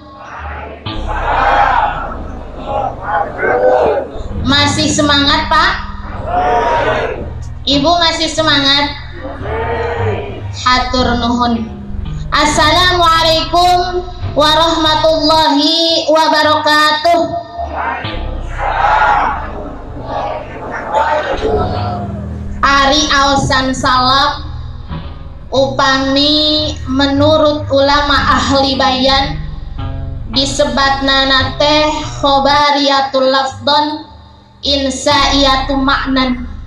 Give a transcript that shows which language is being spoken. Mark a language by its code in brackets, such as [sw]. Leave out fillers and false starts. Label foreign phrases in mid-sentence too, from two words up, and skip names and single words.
[id] Masih semangat, Pak? Ibu masih semangat? [su] Hatur nuhun. [ar] السلام عليكم ورحمة الله وبركاته. [su] Ari aosan salam upami menurut ulama ahli bayan disebatna nate [ar] خبرية اللفظ إنشائية المعنى.